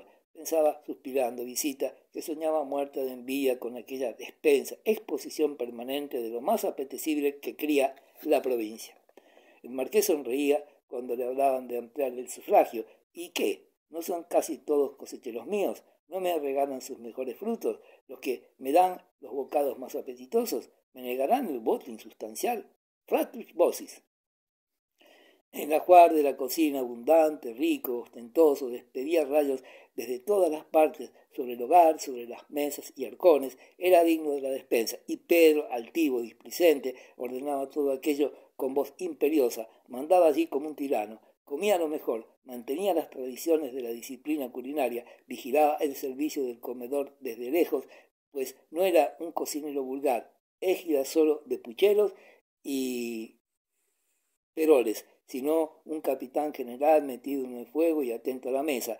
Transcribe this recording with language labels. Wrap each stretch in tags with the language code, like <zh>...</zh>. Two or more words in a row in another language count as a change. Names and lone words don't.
<es>Pensaba, suspirando, visita, que soñaba muerta de envidia con aquella despensa, exposición permanente de lo más apetecible que cría la provincia. El marqués sonreía cuando le hablaban de ampliar el sufragio. ¿Y qué? ¿No son casi todos cosecheros míos? ¿No me regalan sus mejores frutos? ¿Los que me dan los bocados más apetitosos? ¿Me negarán el voto insustancial?</es> <la>Flatus vocis.</la> <es>El ajuar de la cocina, abundante, rico, ostentoso, despedía rayos desde todas las partes sobre el hogar, sobre las mesas y arcones, era digno de la despensa, y Pedro, altivo, displicente, ordenaba todo aquello con voz imperiosa, mandaba allí como un tirano, comía lo mejor, mantenía las tradiciones de la disciplina culinaria, vigilaba el servicio del comedor desde lejos, pues no era un cocinero vulgar, égida solo de pucheros y peroles, sino un capitán general metido en el fuego y atento a la mesa.</es>